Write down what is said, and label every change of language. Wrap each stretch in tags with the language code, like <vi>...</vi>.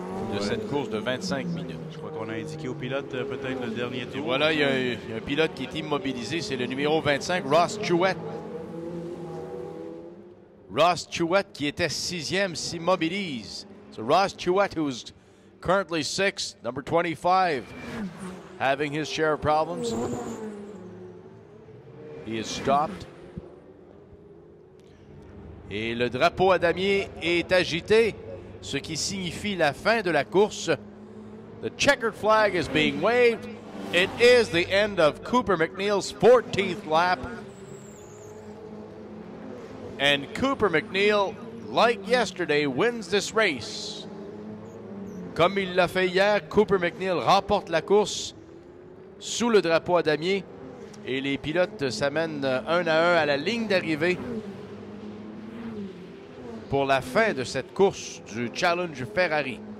<fr>de cette course de 25 minutes. Je crois qu'on a indiqué au pilote peut-être le dernier tour. Et voilà, il y a un pilote qui est immobilisé, c'est le numéro 25, Ross Chouette. Ross Chouette, qui était 6e, s'immobilise.</fr> <en>So Ross Chouette, who's currently 6th, number 25, having his share of problems. He is stopped.</en> <fr>Et le drapeau à damier est agité, ce qui signifie la fin de la course.</fr> <en>The checkered flag is being waved. It is the end of Cooper MacNeil's 14th lap. And Cooper MacNeil, like yesterday, wins this race.</en> <fr>Comme il l'a fait hier, Cooper MacNeil remporte la course sous le drapeau à damier. Et les pilotes s'amènent un à la ligne d'arrivée pour la fin de cette course du Challenge Ferrari.</fr>